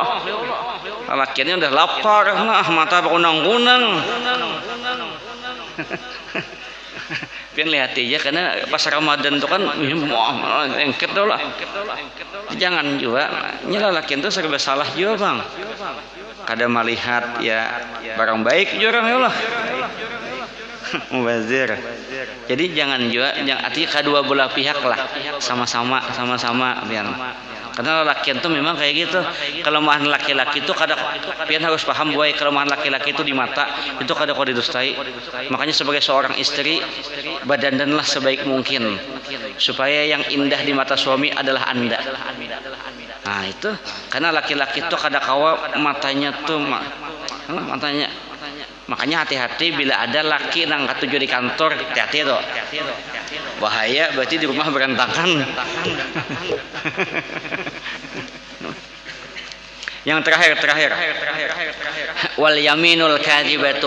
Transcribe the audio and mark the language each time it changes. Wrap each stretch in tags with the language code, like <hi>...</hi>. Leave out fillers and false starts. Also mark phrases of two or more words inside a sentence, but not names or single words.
<id>Lakiannya udah lapar, mata kunang-kunang. Pian lihat aja karena pas Ramadan itu kan engket lah. Jangan juga. Nyala lakian itu serba salah juga bang. Kada melihat ya barang baik juga ya Allah. Mubazir. Jadi jangan juga, artinya kedua belah pihak lah sama-sama pian. Karena laki itu memang kayak gitu. Kelemahan laki-laki itu pian harus paham bahwa kelemahan laki-laki itu di mata itu kada kau didustai. Makanya sebagai seorang istri berdandanlah sebaik mungkin supaya yang indah di mata suami adalah Anda. Nah itu karena laki-laki itu</id> <bjn>kada kawa</bjn> <id>matanya tuh matanya. Makanya hati-hati bila ada laki</id> <bjn>nang katuju</bjn> <id>di kantor, hati-hati tuh. Bahaya berarti di rumah berantakan. Yang terakhir</id> <ar>واليمين الكاذبة.</ar>